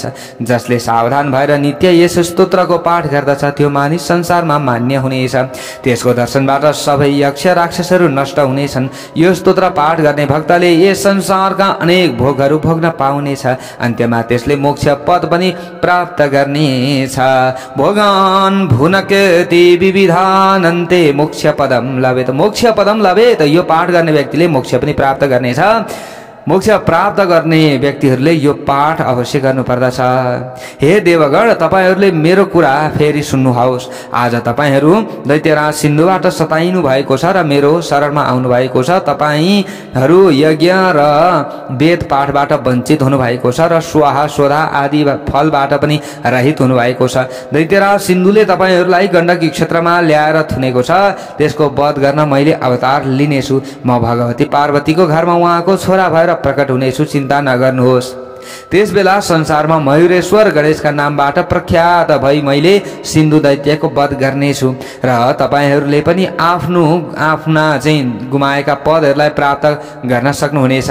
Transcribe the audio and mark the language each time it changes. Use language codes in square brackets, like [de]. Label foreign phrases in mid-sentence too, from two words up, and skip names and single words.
[ne] जसले सावधान भएर नित्य यस स्तोत्रको पाठ गर्दछ त्यो मानिस संसारमा मान्य हुनेछ। त्यसको दर्शनबाट सबै यक्ष राक्षसहरू नष्ट हुनेछन्। यो स्तोत्र पाठ गर्ने भक्तले यस संसारका अनेक भोगहरू भोग्न पाउनेछ। अन्त्यमा त्यसले मोक्ष पद पनि प्राप्त गर्नेछ। [sa] भोगान भुनकति विविधानन्ते मोक्ष पदम लभेत। मोक्ष पदम लभेत। [ne] यो पाठ गर्ने व्यक्तिले मोक्ष पनि प्राप्त गर्नेछ। मोक्ष प्राप्त गर्ने व्यक्तिहरूले यो पाठ अवश्य गर्नुपर्दछ। हे देवगण, तपाईहरूले मेरो कुरा फेरि सुन्नुहोस्। आज तपाईहरू दैत्यराज सिन्धुबाट सताइनु भएको छ र मेरो शरणमा आउनु भएको छ। तपाईहरू यज्ञ र वेद पाठबाट वञ्चित हुनुभएको छ र स्वाहा स्वधा आदि फलबाट पनि रहित हुनुभएको छ। दैत्यराज सिन्धुले तपाईहरूलाई गण्डकी क्षेत्रमा ल्याएर थुनेको छ। त्यसको वध गर्न मैले अवतार लिनेछु। म भगवती पार्वतीको घरमा उहाँको छोरा भएर प्रकट हुनेछु। चिन्ता नगर्नुहोस्। त्यस बेला संसारमा मयूरेश्वर गणेशका नामबाट प्रख्यात भई मैले सिन्धु दैत्यको वध गर्नेछु र तपाईहरूले पनि आफ्ना चाहिँ गुमाएका पदहरूलाई प्राप्त गर्न सक्नुहुनेछ।